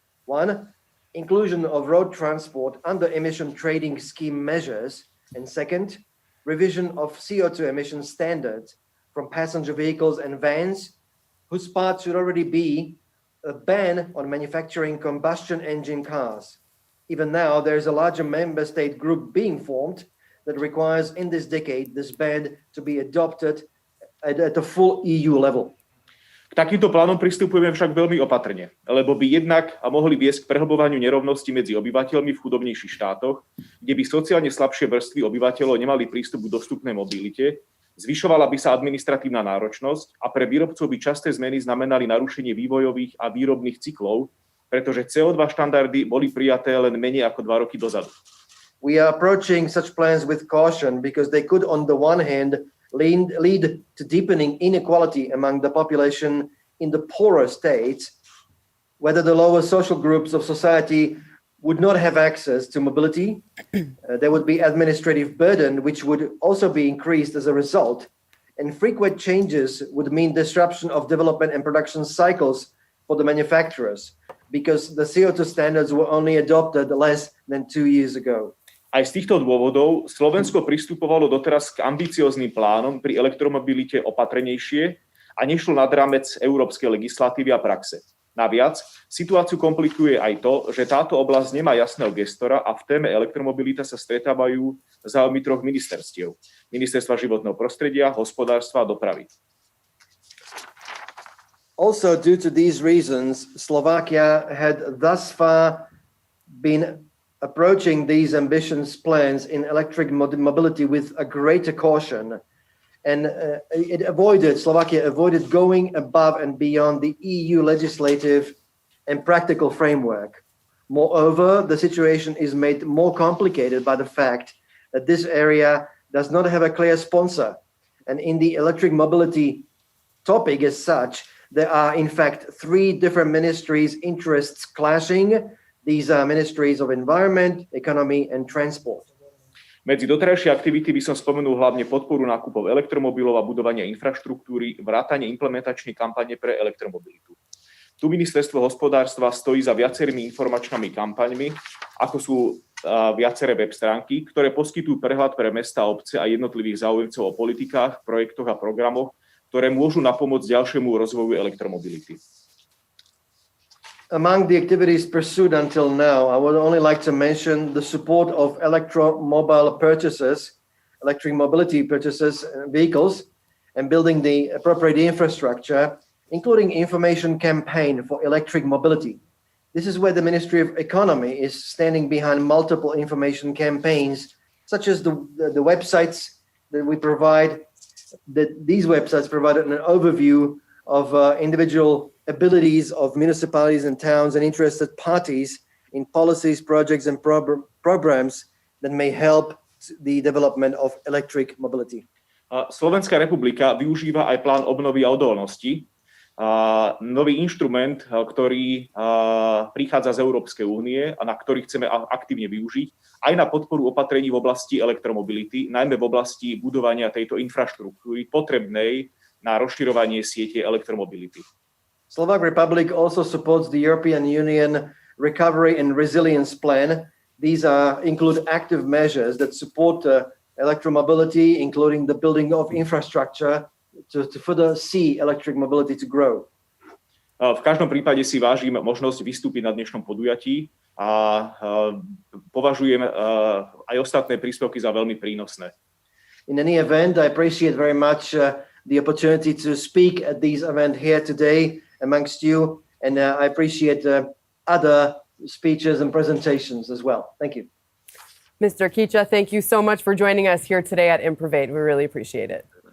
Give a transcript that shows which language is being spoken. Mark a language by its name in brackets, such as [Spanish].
[English] 1, inclusion of road transport under emission trading scheme measures, and second, revision of CO2 emission standards from passenger vehicles and vans, whose part should already be a ban on manufacturing combustion engine cars. Even now, there is a larger member state group being formed that requires in this decade this ban to be adopted at a full EU level. [Slovak] K takýmto plánom pristupujeme však veľmi opatrne, lebo by jednak mohli viesť k prehlbovaniu nerovnosti medzi obyvateľmi v chudobnejších štátoch, kde by sociálne slabšie vrstvy obyvateľov nemali prístup k dostupnej mobilite, zvyšovala by sa administratívna náročnosť a pre výrobcov by časté zmeny znamenali narušenie vývojových a výrobných cyklov, pretože CO2 štandardy boli prijaté len menej ako 2 roky dozadu. [English] We are approaching such plans with caution because they could, on the one hand, lead to deepening inequality among the population in the poorer states, whether the lower social groups of society would not have access to mobility. There would be administrative burden, which would also be increased as a result. And frequent changes would mean disruption of development and production cycles for the manufacturers, because the CO2 standards were only adopted less than 2 years ago. [Slovak] Aj z týchto dôvodov Slovensko pristupovalo doteraz k ambicióznym plánom pri elektromobilite opatrnejšie a nešlo nad rámec európskej legislatívy a praxe. Naviac, situáciu komplikuje aj to, že táto oblasť nemá jasného gestora a v téme elektromobilita sa stretávajú záujmy 3 ministerstiev. Ministerstva životného prostredia, hospodárstva a dopravy. [English] Also, due to these reasons, Slovakia had thus far been approaching these ambitious plans in electric mobility with a greater caution. And Slovakia avoided going above and beyond the EU legislative and practical framework. Moreover, the situation is made more complicated by the fact that this area does not have a clear sponsor. And in the electric mobility topic as such, there are in fact 3 different ministries' interests clashing. These are ministries of environment, economy, and transport. [Slovak] Medzi doterajšie aktivity by som spomenul hlavne podporu nákupov elektromobilov a budovania infraštruktúry, vrátanie implementačnej kampane pre elektromobilitu. Tu ministerstvo hospodárstva stojí za viacerými informačnými kampaňmi, ako sú viaceré web stránky, ktoré poskytujú prehľad pre mestá, obce a jednotlivých záujemcov o politikách, projektoch a programoch, ktoré môžu napomôcť ďalšiemu rozvoju elektromobility. [English] Among the activities pursued until now, I would only like to mention the support of electromobility purchases, vehicles, and building the appropriate infrastructure, including information campaign for electric mobility. This is where the Ministry of Economy is standing behind multiple information campaigns, such as the websites that we provide. These websites provide an overview of individual abilities of municipalities and towns and interested parties in policies, projects, and programs that may help the development of electric mobility. [Slovak] Slovenská republika využíva aj plán obnovy a odolnosti, nový inštrument, ktorý prichádza z Európskej únie a na ktorý chceme aktívne využiť, aj na podporu opatrení v oblasti elektromobility, najmä v oblasti budovania tejto infraštruktúry potrebnej na rozširovanie siete elektromobility. [English] Slovak Republic also supports the European Union Recovery and Resilience Plan. These include active measures that support electromobility, including the building of infrastructure to further see electric mobility to grow. [Slovak] V každom prípade si vážim možnosť vystúpiť na dnešnom podujatí a považujem aj ostatné príspevky za veľmi prínosné. [English] In any event, I appreciate very much the opportunity to speak at this event here today amongst you, and I appreciate other speeches and presentations as well. Thank you. Mr. Kicha, thank you so much for joining us here today at IMPROVATE. We really appreciate it.